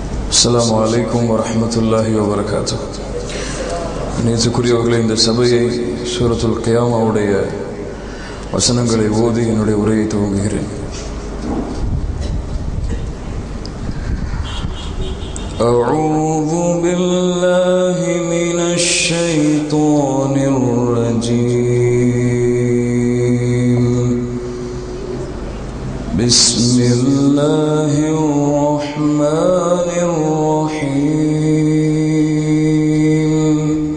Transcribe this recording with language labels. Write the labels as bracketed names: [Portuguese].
[Arabic] السلام عليكم ورحمة الله وبركاته. [Tamil] நேற்றுக்குரியவர்களே, இந்த சபையை சூரத்துல் கியாமாவுடைய வசனங்களை ஓதி என்னுடைய உரையை துவங்குகிறேன். [Arabic] أعوذ بالله من الشيطان الرجيم. بسم الله الرحمن الرحيم.